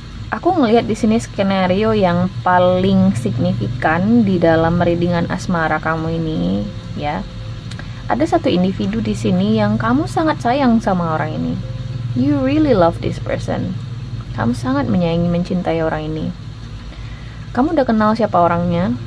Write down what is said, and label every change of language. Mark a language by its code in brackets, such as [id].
[id] Aku ngelihat di sini skenario yang paling signifikan di dalam readingan asmara kamu ini ya. Ada satu individu di sini yang kamu sangat sayang sama orang ini. [en] You really love this person. [id] Kamu sangat menyayangi, mencintai orang ini. Kamu udah kenal siapa orangnya.